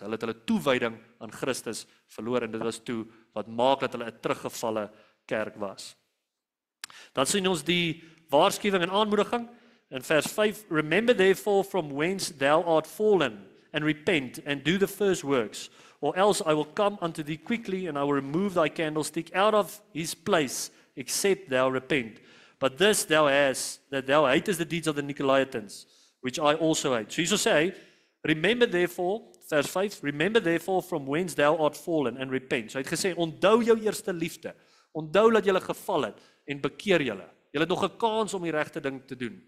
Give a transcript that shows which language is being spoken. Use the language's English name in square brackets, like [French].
[Afrikaans] Hulle het hulle toewyding aan Christus verloor en dit was toe wat maak dat hulle 'n teruggevalle kerk was. Dan sien ons die waarskuwing en aanmoediging in vers 5. [English] Remember therefore from whence thou art fallen and repent and do the first works, or else I will come unto thee quickly and I will remove thy candlestick out of his place, except thou repent. But this thou hast, that thou hatest the deeds of the Nicolaitans, which I also hate. [Afrikaans] So hierso sê hy, [English] remember therefore, vers 5, remember therefore from whence thou art fallen and repent. [Afrikaans] So hy het gesê, onthou jou eerste liefde, onthou dat jy geval het en bekeer julle. Julle het nog 'n kans om die regte ding te doen.